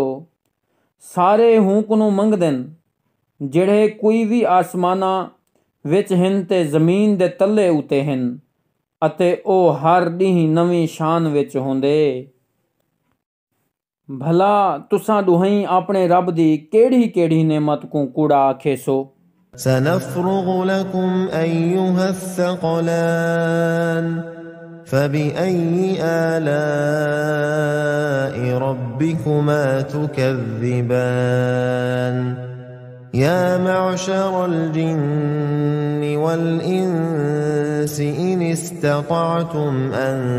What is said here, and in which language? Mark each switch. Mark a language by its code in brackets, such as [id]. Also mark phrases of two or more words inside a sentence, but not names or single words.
[skr] सारे हुक नूं मंगदे न जिहड़े कोई भी आसमाना विच हिन ते ज़मीन दे तले उते हिन अते ओ हर ॾींहुं नवीं शान विच होंदे। भला तुसां दुहाई अपने रब दी केड़ी केड़ी नेमत को कूड़ा आखेसो। [ar] سنفرغ لكم أيها الثقلان فبأي آلاء ربكما تكذبان يا معشر الجن والإنس إن استطعتم أن